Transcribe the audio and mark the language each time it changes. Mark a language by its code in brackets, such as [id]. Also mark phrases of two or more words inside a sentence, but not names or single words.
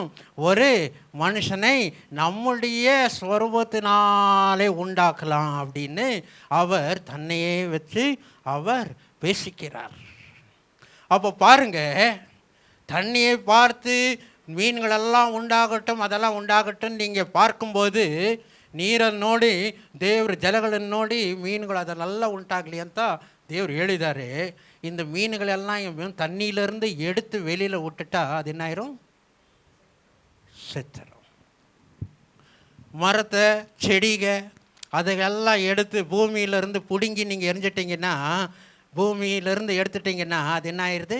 [ta] ஒரு மனுஷனை நம்முடைய ஸ்வரூபத்தினாலே உண்டாக்கலாம் அப்படின்னு அவர் தன்னையே வச்சு அவர் பேசிக்கிறார். அப்போ பாருங்க, தண்ணியை பார்த்து மீன்களெல்லாம் உண்டாகட்டும், அதெல்லாம் உண்டாகட்டும் நீங்கள் பார்க்கும்போது [kn] ನೀರನ್ನು ನೋಡಿ ದೇವ್ರ ಜಲಗಳನ್ನು ನೋಡಿ ಮೀನುಗಳು ಅದನ್ನೆಲ್ಲ ಉಂಟಾಗಲಿ ಅಂತ ದೇವ್ರು ಹೇಳಿದ್ದಾರೆ. [ta] இந்த மீன்களெல்லாம் தண்ணியிலேருந்து எடுத்து வெளியில் விட்டுட்டா அது என்ன ஆயிரும்? செத்துரும். மரத்தை செடிக அதையெல்லாம் எடுத்து பூமியிலேருந்து பிடுங்கி நீங்கள் எரிஞ்சிட்டிங்கன்னா, பூமியிலேருந்து எடுத்துட்டிங்கன்னா அது என்ன ஆயிடுது?